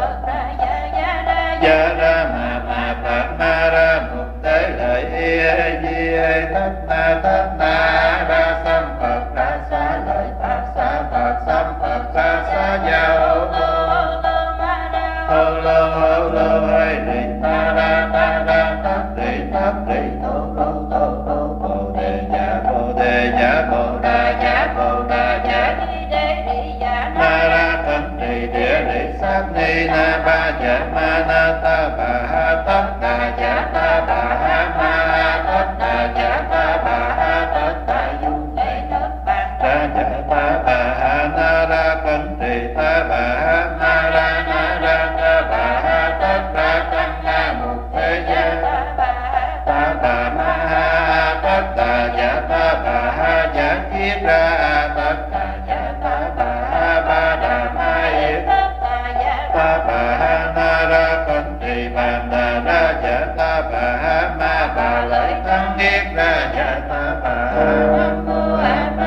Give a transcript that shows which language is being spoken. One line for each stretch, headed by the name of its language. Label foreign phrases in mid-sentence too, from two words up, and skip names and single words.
Vietnamese: gia ra ma Phật ma ra mục tế lợi di thất na ra sam Phật ra xá lợi Phật sam Phật ra xá gia hô lô hay đi ta ra tát đi thô bồ đề dạ bồ đà dạ ma ra thân trì địa lý sát ni na ba dạ ma na ta bà ha tất đà dạ ta bà ha ma tất đà dạ ta bà ha tất đà du ra dạ ta bà ha na ra thân trì ta bà ha ma ra na ra ta bà ha tất đà tăng na mục thế gia ta bà ma ha tất đà dạ ta bà ha dạ kiếp ra tất đà dạ ta bà ha ba đà ma yết ta bà ha na ra cẩn trì bàn đà ra dạ ta bà ha ma bà lợi thân kiếp ra dạ ta bà ha nam mô a